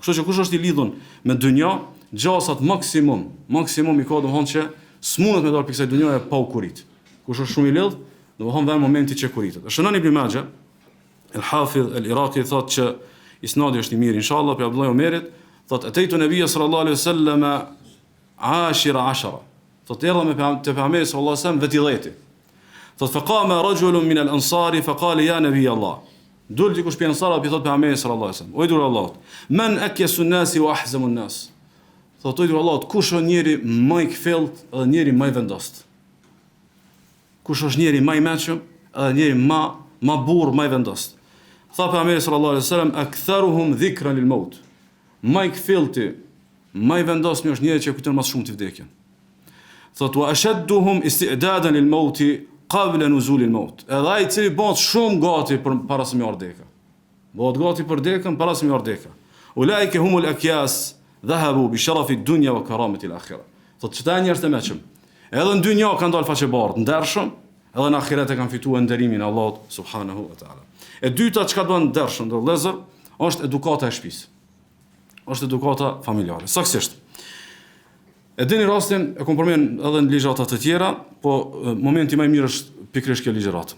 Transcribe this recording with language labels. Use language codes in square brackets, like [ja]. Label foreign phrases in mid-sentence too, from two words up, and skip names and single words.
[sq] Kështu që kush është i lidhur me dynja, gjasat maksimum i ka domethënë që s'mundet me dalë pikë kësaj dynjaje pa u kurit. Kush është shumë i lidh, domethënë vjen momenti që kuritet. Shënon Ibn Majah, el-Hafidh el-Iraqi thotë që isnadi është i mirë inshallah për Abdullah Omerit, thotë [ar] أتيت النبي صلى الله عليه وسلم عشرة. [sq] Thotë erdha me te pejgamberi [ar] صلى الله عليه وسلم [sq] vetë 10. [ar] Thot فقام رجل من الأنصار فقال يا نبي الله. [sq] Dul dikush pe ansara pi thot pejgamberi [ar] صلى الله عليه وسلم. [sq] O i dur Allah. [ar] من أكيس الناس وأحزم الناس. [sq] Thot o i dur Allah, kush është njeri më i kthelt edhe njeri më i vendost? Kush është njeri më i mëshëm edhe njeri më burr, më i vendost? Thot pejgamberi [ar] صلى الله عليه وسلم أكثرهم ذكرا للموت. [sq] Më i kthelti, më i vendosmi është njeri që kujton më shumë të vdekjen. [ar] Thot وأشدهم استعدادا للموت قبل نزول الموت. [sq] Edhe ai i cili bëhet shumë gati për para se më ardheka. Bëhet gati për dekën para se më ardheka. [ar] أولئك هم الأكياس ذهبوا بشرف الدنيا وكرامة الآخرة. [sq] Thot çta njerëz të mëshëm. Edhe në dynjë kanë dalë faqe bardh, ndershëm, edhe në ahiret e kanë fituar nderimin e Allahut [ar] سبحانه وتعالى. [sq] E dyta çka bën ndershëm, do vëllezër, është edukata e shtëpisë. Është edukata familjare. Saktësisht. E dini rastin, e kom përmend edhe në ligjërata të tjera, po momenti më i mirë është pikërisht kjo ligjëratë.